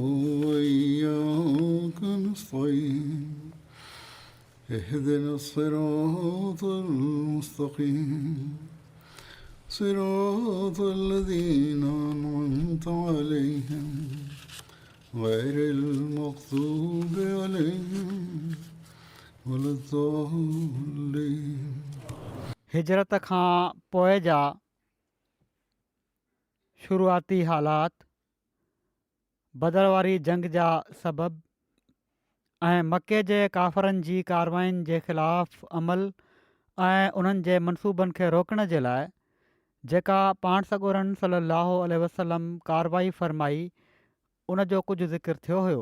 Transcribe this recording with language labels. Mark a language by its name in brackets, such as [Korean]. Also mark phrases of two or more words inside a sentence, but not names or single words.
[Arabic] وإياك نستعين اهدنا الصراط المستقيم صراط الذين أنعمت عليهم غير المغضوب عليهم ولا الضالين. [Sindhi] हिजरत खां पोइ जा शुरूआती हालात, बदर वारी जंग जा सबब ऐं मके जे काफ़रनि जी कारवायुनि जे ख़िलाफ़ु अमल ऐं उन्हनि जे मनसूबनि खे रोकण जे लाइ जेका पाण सॻोरनि सलाहु वसलम कारवाई फ़रमाई उन जो कुझु ज़िक्र थियो हुयो.